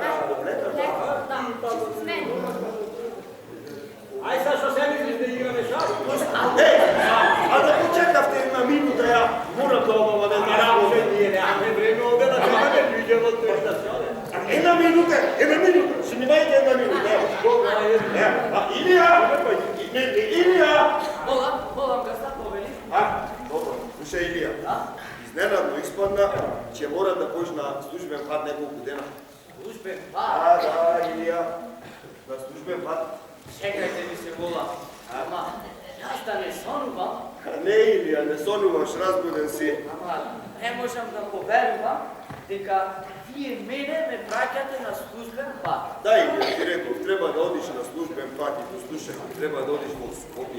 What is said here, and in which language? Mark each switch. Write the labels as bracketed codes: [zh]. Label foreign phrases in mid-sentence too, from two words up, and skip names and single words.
[mk] Да, ќе се смени. Ај сега што се мислиш да играме шах? А да почекавте една минута, ја морам да обавам една работа. Ние немаме време овде да чекаме, луѓето тој да се оде. Една минута, ще ми дайте една минута. Илија! [sr] Молам ga sad poveli. [mk] Добро, слушај Илија. Изненадно испадна, че мора да појш на службен пат неколку дена. Služben Да, Илија. На службен пат. [sr] Čekajte mi se vola. [mk] Ама, јас да не сонувам. Не, Илија, не сонуваш, разбуден си. Ама, не можам да поверувам дека вие мене ме праќате на службен пат. Да, Илија, ти реков, треба да одиш на службен пат и послушај, треба да одиш во Скопје.